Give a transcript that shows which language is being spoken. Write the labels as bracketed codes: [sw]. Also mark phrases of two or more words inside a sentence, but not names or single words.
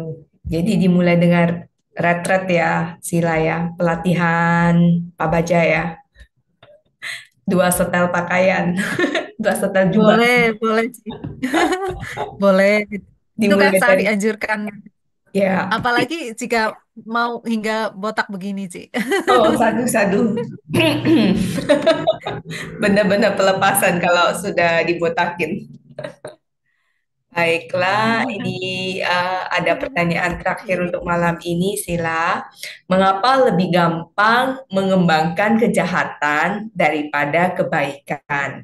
[id] Jadi dimulai dengan retret ya, Sila ya, pelatihan Pak Baja ya, dua setel pakaian, dua setel jubah. Boleh, boleh, Ci. Boleh. Itu kan Dimulai sangat dari, dianjurkan. ya, Apalagi jika mau hingga botak begini, Ci. oh sadu, sadu. Benar-benar pelepasan kalau sudah dibotakin. Baiklah, ini ada pertanyaan terakhir Iya. untuk malam ini, Sila. Mengapa lebih gampang mengembangkan kejahatan daripada kebaikan?